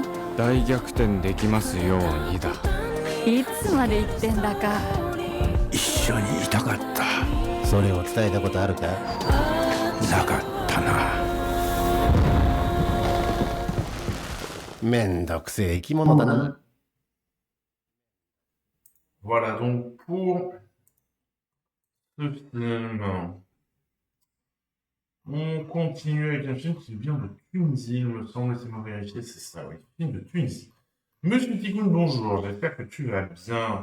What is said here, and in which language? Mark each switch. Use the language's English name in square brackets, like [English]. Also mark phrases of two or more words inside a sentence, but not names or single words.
[Japanese] 大逆転できますようにだ。いつまで言ってんだか。一緒にいたかった。それを伝えたことあるか？なかったな。めんどくせえ生き物だな。 [French] Voilà donc pour ce film. On continue avec un film qui vient de Tunisie, il me semble, laissez-moi vérifier, c'est ça, oui, film de Tunisie. Monsieur Tigoun, bonjour, j'espère que tu vas bien.